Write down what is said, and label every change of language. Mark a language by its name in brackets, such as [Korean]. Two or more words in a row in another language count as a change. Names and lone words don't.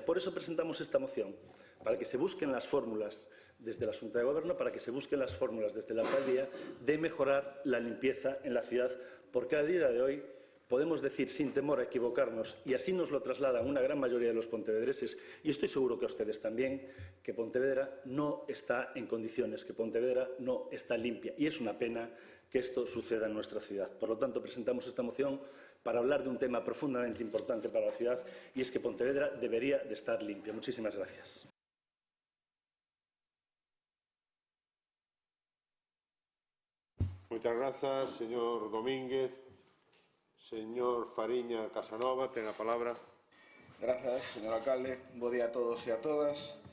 [Spanish] Por eso presentamos esta moción, para que se busquen las fórmulas desde la Xunta de Gobierno, para que se busquen las fórmulas desde la alcaldía de mejorar la limpieza en la ciudad, porque a día de hoy podemos decir sin temor a equivocarnos, y así nos lo trasladan una gran mayoría de los pontevedreses, y estoy seguro que a ustedes también, que Pontevedra no está en condiciones, que Pontevedra no está limpia. Y es una pena que esto suceda en nuestra ciudad. Por lo tanto, presentamos esta moción para hablar de un tema profundamente importante para la ciudad, y es que Pontevedra debería de estar limpia. Muchísimas gracias. [Galician] Moitas grazas, señor Domínguez. Señor Fariña Casanova, ten a palabra. Grazas, señor alcalde. Bo día a todos e a todas.